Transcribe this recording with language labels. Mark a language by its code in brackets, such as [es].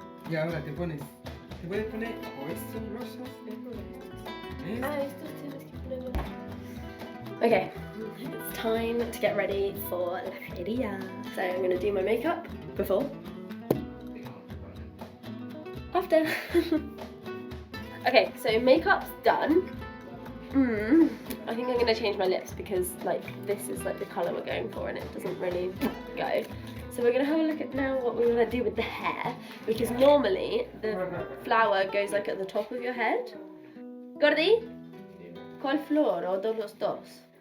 [es] Y ahora te puedes poner o estos rosas [en] Okay, it's time to get ready for la feria. So I'm going to do my makeup before, after. Okay, so makeup's done. I think I'm going to change my lips because like this is like the colour we're going for and it doesn't really go. So we're going to have a look at now what we're going to do with the hair, because normally the flower goes like at the top of your head. [es] Gordi, ¿cuál flor o de los dos?